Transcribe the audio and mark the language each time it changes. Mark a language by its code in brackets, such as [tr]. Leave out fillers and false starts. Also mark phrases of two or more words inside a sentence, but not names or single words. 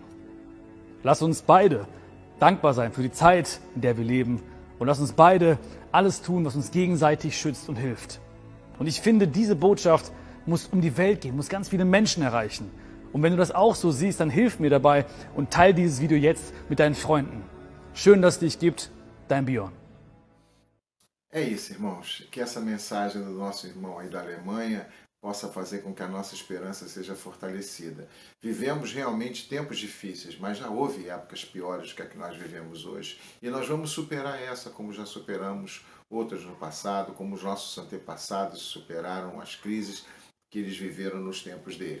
[de] Lass uns beide dankbar sein für die Zeit, in der wir leben, und lass uns beide alles tun, was uns gegenseitig schützt und hilft. Und ich finde, diese Botschaft muss um die Welt gehen, muss ganz viele Menschen erreichen. Und wenn du das auch so siehst, dann hilf mir dabei und teile dieses Video jetzt mit deinen Freunden. Schön, dass es dich gibt, dein Björn. [pt] É isso, irmãos. Que essa mensagem do nosso irmão aí da Alemanha possa fazer com que a nossa esperança seja fortalecida. Vivemos realmente tempos difíceis, mas já houve épocas piores que a que nós vivemos hoje. E nós vamos superar essa, como já superamos outras no passado, como os nossos antepassados superaram as crises que eles viveram nos tempos dele.